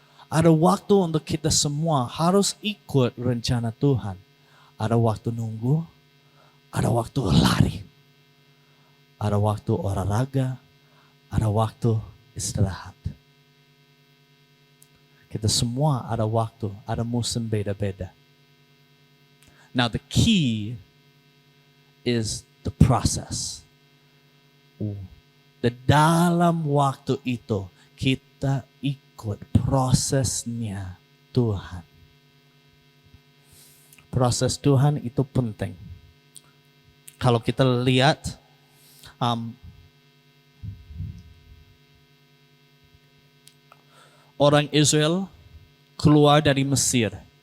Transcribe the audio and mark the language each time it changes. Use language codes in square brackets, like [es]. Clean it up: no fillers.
[id] Ada waktu untuk kita semua harus ikut rencana Tuhan. Ada waktu nunggu, ada waktu lari. Ada waktu olahraga, ada waktu istirahat. Kita semua ada waktu, ada musim beda-beda. [en] Now the key is the process. [id] Di dalam waktu itu kita ikut prosesnya Tuhan. Proses Tuhan itu penting. Kalau kita lihat orang Israel keluar dari Mesir.